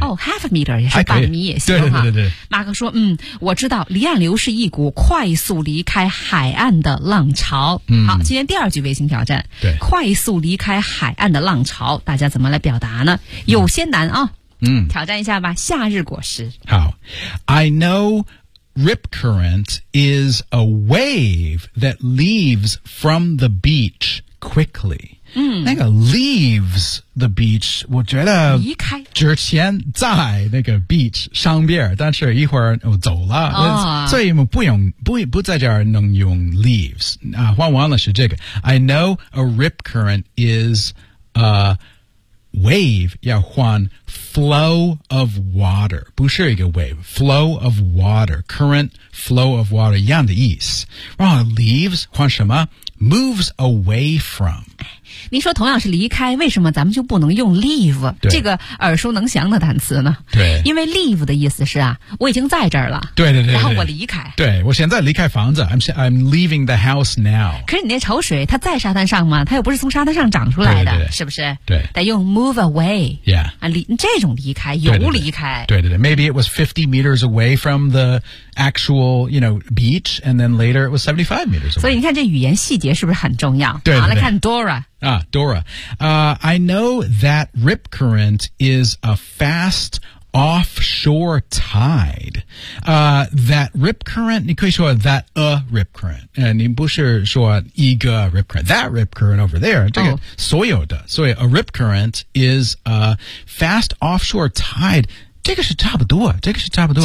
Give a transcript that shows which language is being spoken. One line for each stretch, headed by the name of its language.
Chinese: oh
English: half a meter
Chinese: 也是半米也行对对对对马克说嗯我知道离岸流是一股快速离开海岸的浪潮、嗯、好今天第二句微型挑战对快速离开海岸的浪潮大家怎么来表达呢有些难啊、嗯、挑战一下吧夏日果实
English: 好 I knowRip current is a wave that leaves from the beach quickly.、嗯、
Chinese: 那个 leaves the beach, 我觉得离开之前在那个 beach 上边但是一会儿我走了、哦、所以不用 不在这儿能用 leaves、啊、换完了是这个
English: I know a rip current is a wave
Chinese: 要换
English: Flow of water,
Chinese: 不是一个 wave, flow of water, current flow of water, 一样的意思。然后 leaves, 换什么
English: moves away from.
Chinese: 您说同样是离开为什么咱们就不能用 leave, 这个耳熟能详的单词呢对。因为 leave 的意思是啊我已经在这儿了。对对 对, 对。然后我离开。对我现在离开房子
English: I'm leaving the house now.
Chinese: 可是你那潮水它在沙滩上吗它又不是从沙滩上长出来的对对对是不是对。得用 move away.
English: Yeah.
Chinese: 这种离开游离开对对 对, 对, 对, 对
English: Maybe it was 50 meters away from the actual you know, beach And then later it was 75 meters away
Chinese: 所以你看这语言细节是不是很重要对对对好来看 Dora、
English: Dora、I know that rip current is a fast offshore tide、That rip current
Chinese: 你可以说
English: that a rip current、你不是说一个 rip current That rip current over there 这个所有的所以 a rip current is a fast offshore tide
Chinese: 这个是差不多这个是差不多